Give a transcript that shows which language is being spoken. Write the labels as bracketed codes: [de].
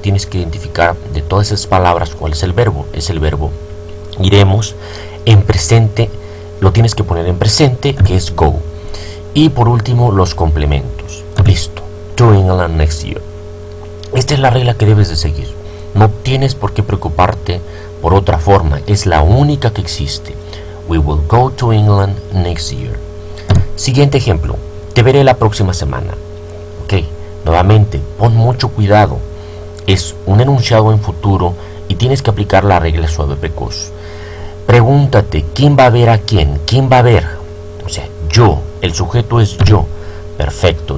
[es] Tienes que identificar de todas esas palabras cuál es el verbo. Es el verbo iremos. En presente lo tienes que poner en presente, que es go. Y por último, los complementos. Listo. [en] To England next year. [es] Esta es la regla que debes de seguir. No tienes por qué preocuparte por otra forma. Es la única que existe. [en] We will go to England next year. [es] Siguiente ejemplo. Te veré la próxima semana. Ok. Nuevamente, pon mucho cuidado. Es un enunciado en futuro y tienes que aplicar la regla suave precoz. Pregúntate, ¿quién va a ver a quién? ¿Quién va a ver? O sea, yo. El sujeto es yo. Perfecto.